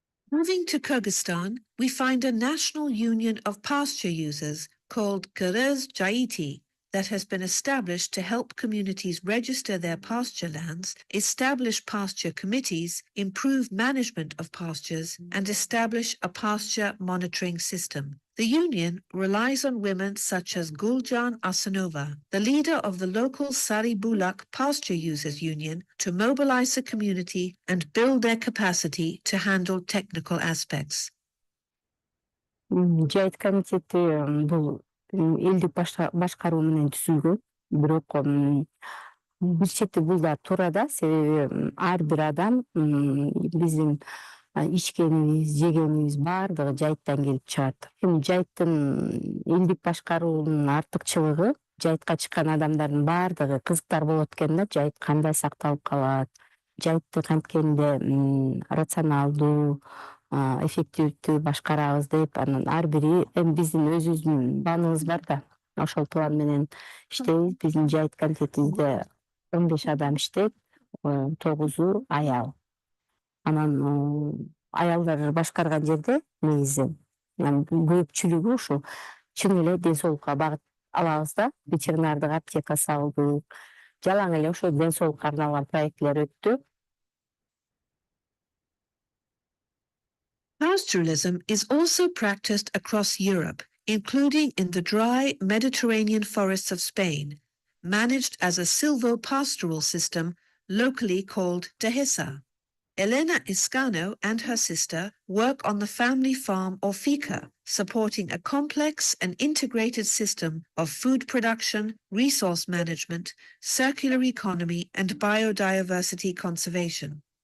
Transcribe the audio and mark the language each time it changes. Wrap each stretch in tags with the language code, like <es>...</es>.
<en>Moving to Kyrgyzstan, we find a national union of pasture users called CGIAR that has been established to help communities register their pasture lands, establish pasture committees, improve management of pastures, and establish a pasture monitoring system. The union relies on women such as Guljan Asanova, the leader of the local Sari Bulak Pasture Users Union, to mobilize the community and build their capacity to handle technical aspects.</en> <ky>Жайыт комитети бул элди башкаруу менен түзүлгөн, бирок бир чети бул да туура да, себеби ар бир адам биздин ичкенибиз, жегенибиз баардыгы жайыттан келип чыгат. Жайыттын элдик башкаруунун артыкчылыгы жайытка чыккан адамдардын баардыгы кызыктар болот экен да, жайыт кандай сакталып калат, жайытты канткенде рационалдуу, эффективдүү башкарабыз деп, анан ар бири биздин өзүбүздүн планыбыз бар да, ошол план менен иштейбиз. Биздин жайыт комитетибизде 15 адам иштейт, 9-у аял. Анан аялдар башкарган жерде негизи көпчүлүгү ушул чын эле ден соолукка багыт алабыз да, ветеринардык аптека салдык, жалаң эле ошо ден соолукка арналган проектлер өттү.</ky> <en>Pastoralism is also practiced across Europe, including in the dry Mediterranean forests of Spain, managed as a silvopastoral system locally called dehesa. Elena Iscano and her sister work on the family farm or finca, supporting a complex and integrated system of food production, resource management, circular economy, and biodiversity conservation.</en>